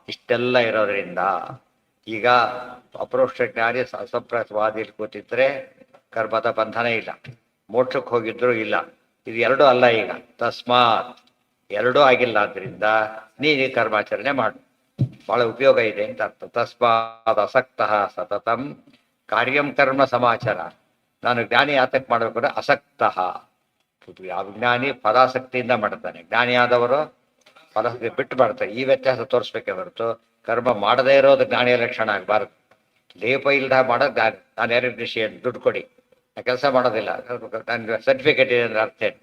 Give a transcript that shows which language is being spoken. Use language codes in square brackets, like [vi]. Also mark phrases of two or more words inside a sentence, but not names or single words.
[kn] ತಸ್ಮಾತ್ ಇಷ್ಟೆಲ್ಲ ಇರೋದ್ರಿಂದ ಈಗ ಅಪರೋಕ್ಷ ಜ್ಞಾನಿ ಅಸಂಪ್ರವಾದಿಯಲ್ಲಿ ಕೂತಿದ್ರೆ ಕರ್ಮದ ಬಂಧನ ಇಲ್ಲ, ಮೋಕ್ಷಕ್ಕೆ ಹೋಗಿದ್ರು ಇಲ್ಲ. ಇದು ಎರಡೂ ಅಲ್ಲ. ಈಗ ತಸ್ಮಾತ್ ಎರಡೂ ಆಗಿಲ್ಲ, ಆದ್ದರಿಂದ ನೀನು ಕರ್ಮಾಚರಣೆ ಮಾಡು, ಬಹಳ ಉಪಯೋಗ ಇದೆ ಅಂತ ಅರ್ಥ. [sa] ತಸ್ಮಾತ್ ಅಸಕ್ತಃ ಸತತಂ ಕಾರ್ಯಂ ಕರ್ಮ ಸಮಾಚಾರ. [kn] ನಾನು ಜ್ಞಾನಿ ಯಾತಕ್ಕೆ ಮಾಡಬೇಕು ಅಂದ್ರೆ ಅಸಕ್ತಃ. ಅಜ್ಞಾನಿ ಫಲಾಸಕ್ತಿಯಿಂದ ಮಾಡ್ತಾನೆ, ಜ್ಞಾನಿಯಾದವರು ಫಲಾಸಕ್ತಿ ಬಿಟ್ಟು ಮಾಡ್ತಾರೆ. ಈ ವ್ಯತ್ಯಾಸ ತೋರಿಸ್ಬೇಕೇ ಹೊರತು ಕರ್ಮ ಮಾಡದೇ ಇರೋದು ಜ್ಞಾನಿಯ ಲಕ್ಷಣ ಆಗಬಾರ್ದು. ಲೇಪ ಇಲ್ದ ಮಾಡೋದು ಜ್ಞಾನಿ. ನಾನು ಯಾರಿಗೆ ಕೃಷಿ ದುಡ್ಡು ಕೊಡಿ, ಆ ಕೆಲಸ ಮಾಡೋದಿಲ್ಲ, ನನ್ನ ಸರ್ಟಿಫಿಕೇಟ್ ಇದೆ ಅಂದ್ರೆ ಅರ್ಥ ಏನು?